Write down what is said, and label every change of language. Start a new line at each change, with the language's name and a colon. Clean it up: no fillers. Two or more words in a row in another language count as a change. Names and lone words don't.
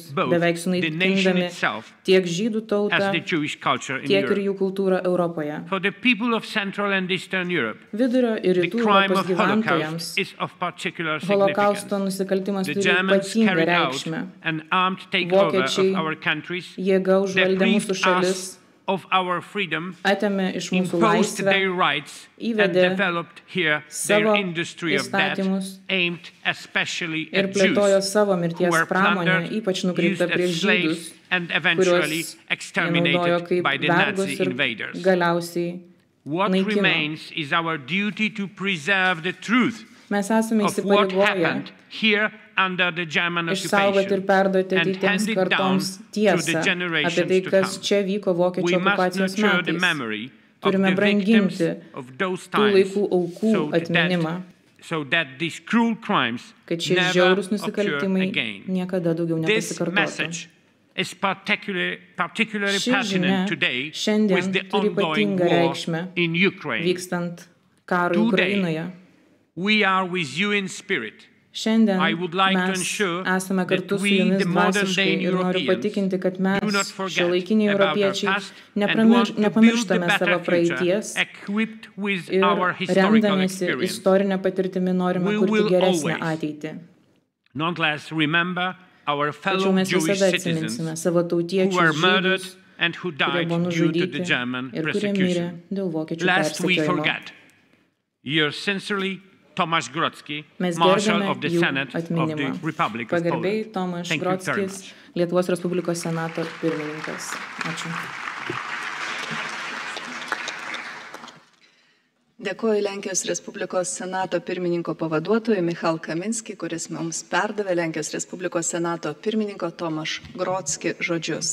English: both
Lithuanian: beveik
English: the nation
Lithuanian: sunaikindami
English: itself
Lithuanian: tiek žydų tautą,
English: as the Jewish culture in
Lithuanian: tiek ir
English: Europe.
Lithuanian: jų kultūrą Europoje.
English: For the people of Central and Eastern Europe,
Lithuanian: Vidurio ir
English: the
Lithuanian: rytų
English: crime
Lithuanian: Europos
English: of Holocaust
Lithuanian: gyventojams
English: is of particular
Lithuanian: holokausto
English: significance.
Lithuanian: nusikaltimas
English: The
Lithuanian: turi
English: Germans
Lithuanian: ypatingą
English: carried out
Lithuanian: reikšmę.
English: an armed takeover
Lithuanian: Vokiečiai
English: of our countries,
Lithuanian: jėga užvaldė mūsų
English: deprived
Lithuanian: šalis,
English: us of our freedom,
Lithuanian: atėmė iš mūsų
English: imposed
Lithuanian: laisvę,
English: their rights, and
Lithuanian: įvedė
English: developed here
Lithuanian: savo
English: their industry of death,
Lithuanian: įstatymus
English: aimed especially
Lithuanian: ir
English: at
Lithuanian: plėtojo
English: Jews,
Lithuanian: savo
English: who
Lithuanian: mirties
English: were
Lithuanian: pramonę,
English: plundered,
Lithuanian: ypač
English: used
Lithuanian: nukreiptą
English: as
Lithuanian: prieš žydus,
English: slaves, and eventually
Lithuanian: kuriuos jie naudojo
English: exterminated
Lithuanian: kaip
English: by the
Lithuanian: vergus
English: Nazi
Lithuanian: ir
English: invaders.
Lithuanian: galiausiai
English: What
Lithuanian: naikino.
English: remains is our duty to preserve the truth
Lithuanian: Mes esame
English: of what
Lithuanian: įsipareigoję
English: happened here under the German
Lithuanian: išsaugoti ir
English: occupation
Lithuanian: perduoti
English: and
Lithuanian: ateitiems
English: hand it down
Lithuanian: kartoms
English: to
Lithuanian: tiesą
English: the
Lithuanian: apie
English: generations
Lithuanian: tai,
English: to
Lithuanian: kas
English: come.
Lithuanian: čia vyko vokiečių
English: We must
Lithuanian: okupacijos
English: nurture the
Lithuanian: metais.
English: memory of
Lithuanian: Turime
English: the victims
Lithuanian: branginti
English: of those
Lithuanian: tų
English: times
Lithuanian: laikų aukų atminimą,
English: so that these cruel crimes
Lithuanian: kad šie
English: never
Lithuanian: žiaurūs
English: occur
Lithuanian: nusikaltimai
English: again.
Lithuanian: niekada daugiau
English: This
Lithuanian: nepasikartotų.
English: message is particularly
Lithuanian: Ši žinia
English: pertinent today
Lithuanian: šiandien
English: with the
Lithuanian: turi
English: ongoing
Lithuanian: ypatingą
English: war
Lithuanian: reikšmę
English: in Ukraine.
Lithuanian: vykstant karui
English: Today,
Lithuanian: Ukrainoje.
English: we are with you in spirit.
Lithuanian: Šiandien
English: I would like to
Lithuanian: mes
English: ensure
Lithuanian: esame kartu
English: that
Lithuanian: su
English: we,
Lithuanian: jumis
English: the modern day
Lithuanian: dvasiškai ir noriu
English: Europeans,
Lithuanian: patikinti, kad mes,
English: do not forget
Lithuanian: šiuolaikiniai
English: about our
Lithuanian: europiečiai,
English: past and want to build a
Lithuanian: nepamirštame
English: better
Lithuanian: savo
English: future
Lithuanian: praeities
English: equipped with
Lithuanian: ir
English: our historical
Lithuanian: remdamiesi
English: experience.
Lithuanian: istorinę patirtimį norime
English: We
Lithuanian: kurti
English: will
Lithuanian: geresnę
English: always
Lithuanian: ateitį.
English: Nonetheless, remember our
Lithuanian: Tačiau
English: fellow
Lithuanian: mes
English: Jewish
Lithuanian: visada
English: citizens
Lithuanian: atsiminsime savo
English: who
Lithuanian: tautiečius
English: were murdered
Lithuanian: žydus,
English: and who
Lithuanian: kurie
English: died
Lithuanian: buvo
English: due to the
Lithuanian: nužudyti
English: German
Lithuanian: ir kurie mirė
English: persecution.
Lithuanian: dėl vokiečių
English: Lest we
Lithuanian: persekiojimo.
English: forget, yours sincerely, Tomasz Grodzki,
Lithuanian: Mes
English: Marshal
Lithuanian: gerbėme
English: of the
Lithuanian: jų
English: Senate of the
Lithuanian: atminimą.
English: Republic of
Lithuanian: Pagarbiai
English: Poland.
Lithuanian: Tomaš
English: Thank you very
Lithuanian: Grodzkis,
English: much.
Lithuanian: Lietuvos Respublikos Senato pirmininkas. Ačiū. Dėkuoju Lenkijos Respublikos Senato pirmininko pavaduotojui Michal Kaminski, kuris mums perdavė Lenkijos Respublikos Senato pirmininko Tomaš Grodzki žodžius.